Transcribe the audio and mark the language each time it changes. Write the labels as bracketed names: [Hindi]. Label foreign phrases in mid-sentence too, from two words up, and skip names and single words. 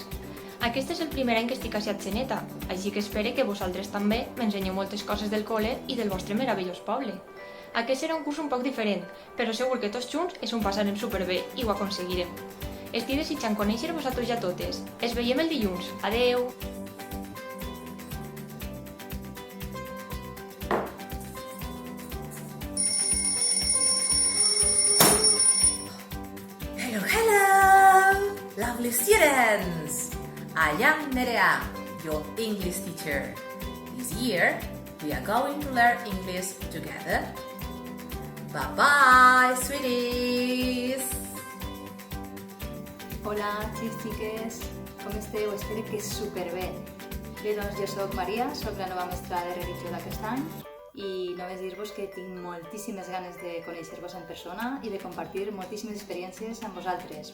[Catalan] Aquest és el primer any que estic a Xatxeneta, així que espero que vosaltres també m'ensenyeu moltes coses del col·le i del vostre meravellós poble. Aquest serà un curs un poc diferent, però segur que tots junts ens ho passarem superbé i ho aconseguirem. Estic desitjant conèixer-vos a tots i a totes. Ens veiem el dilluns. Adeu! [English] Hello, lovely students! I am Nerea, your English teacher. This year, we are going to learn English together. Bye-bye, sweeties! [Catalan] Hola, xics, com esteu? Espero que superbé. Bé, doncs jo soc Maria, soc la nova mestra de religió d'aquest any i només dir-vos que tinc moltíssimes ganes de conèixer-vos en persona i de compartir moltíssimes experiències amb vosaltres.